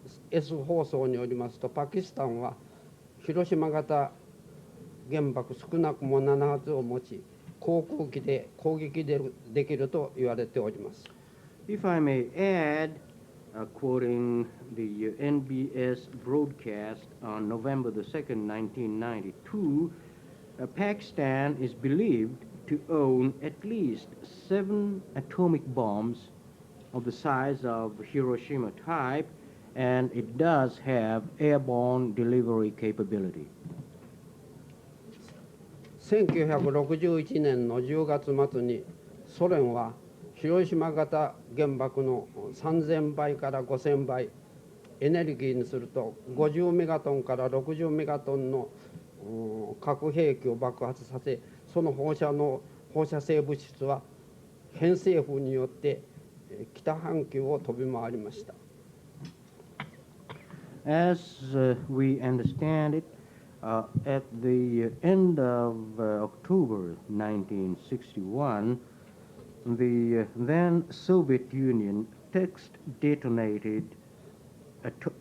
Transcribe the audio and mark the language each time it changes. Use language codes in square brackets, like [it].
[ja] S 放送によりますと、パキスタンは広島型原爆少なくも7発を持ち、航空機で攻撃できると言われております。 [en] If I may add, quoting the NBS broadcast on November the 2nd, 1992, Pakistan is believed to own at least 7 atomic bombs of the size of Hiroshima type, and it does have airborne delivery capability. [ja] 1961年の10月末にソ連は広島型原爆の3000倍から5000倍エネルギーにすると50メガトンから60メガトンの核兵器を爆発させ、その放射性物質は偏西風によって北半球を飛び回りました。 [en] As we understand it, at the end of October 1961, the then Soviet Union test detonated a